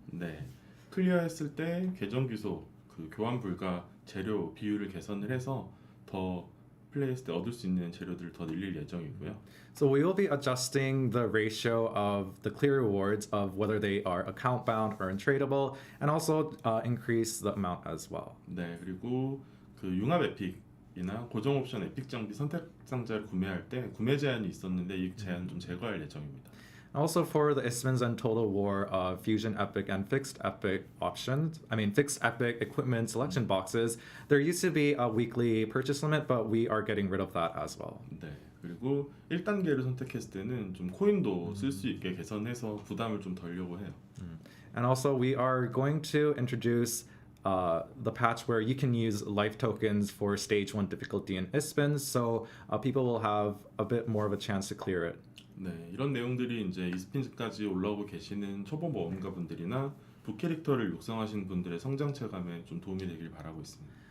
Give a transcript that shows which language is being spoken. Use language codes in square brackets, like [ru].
[ko] 네, 클리어했을 때 계정 귀속, 그 교환 불가 재료 비율을 개선을 해서 더 플레이했을 때 얻을 수 있는 재료들을 더 늘릴 예정이고요. [en] So we will be adjusting the ratio of the clear rewards of whether they are account bound or untradeable, and also increase the amount as well. [ko] 네, 그리고 그 융합 에픽이나 고정 옵션 에픽 장비 선택 상자를 구매할 때 구매 제한이 있었는데 이 제한 좀 제거할 예정입니다. [en] Also for the ISPINs and Total War Fusion Epic and Fixed Epic Fixed Epic equipment selection boxes, there used to be a weekly purchase limit, but we are getting rid of that as well. [ko] 네, 그리고 1단계를 선택했을 때는 좀 코인도 쓸 수 있게 개선해서 부담을 좀 덜려고 해요. [en] And also we are going to introduce the patch where you can use life tokens for stage 1 difficulty in ISPINs, so people will have a bit more of a chance to clear it. [ko] 네, 이런 내용들이 이제 이스핀즈까지 올라오고 계시는 초보 모험가분들이나 부캐릭터를 육성하신 분들의 성장 체감에 좀 도움이 되길 바라고 있습니다.